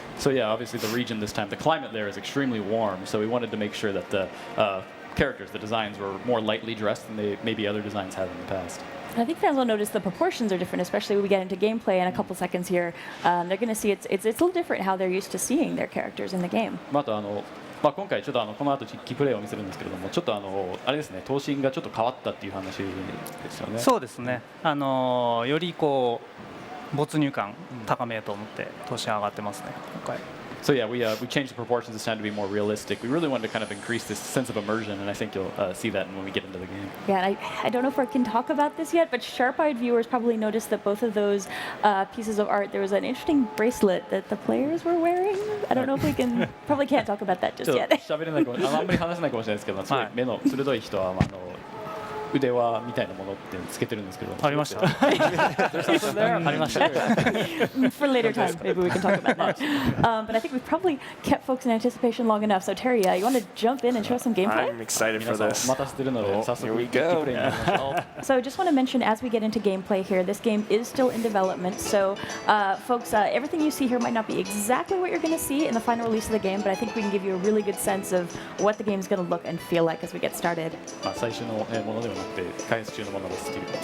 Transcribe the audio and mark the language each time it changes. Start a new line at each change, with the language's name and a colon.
English: So yeah, obviously the region this time, the climate there is extremely warm, so we wanted to make sure that the characters, the designs were more lightly dressed than maybe other designs have in the past. And I think fans will notice the proportions are different, especially when we get into gameplay in a couple seconds here. They're going to see it's a little different how they're used to seeing their characters in the game.
Japanese: あと今回ちょっとこの後キープレイを見せるんですけれども、ちょっとあれですね、頭身がちょっと変わったっていう話ですよね。そうですね。よりこう没入感高めようと思って頭身上がってますね。今回。
English: So yeah, we changed the proportions this time to be more realistic. We really wanted to kind of increase this sense of immersion, and I think you'll see that when we get into the game. Yeah, I don't know if I can talk about this yet, but sharp-eyed viewers probably noticed that both of those pieces of art, there was an interesting bracelet that the players were wearing. I don't know if we can, probably can't talk about that just yet.
Japanese: 喋れないかも、あんまり話せないかもしれないですけど、すごい目の鋭い人は腕輪みたいなものってつけてるんですけど。ありました。ありました。
English: For later time, maybe we can talk about that. But I think we've probably kept folks in anticipation long enough. So Terry, you want to jump in and show some gameplay? I'm excited for this.
Japanese: 待たせてるので、早速
English: Here we
Japanese: キー
English: go.
Japanese: プレイになりましょう。
English: So I just want to mention as we get into gameplay here, this game is still in development. So folks, everything you see here might not be exactly what you're going to see in the final release of the game, but I think we can give you a really good sense of what the game is going to look and feel like as we get started.
Japanese: 最初のものではなくて開発中のものですっていう。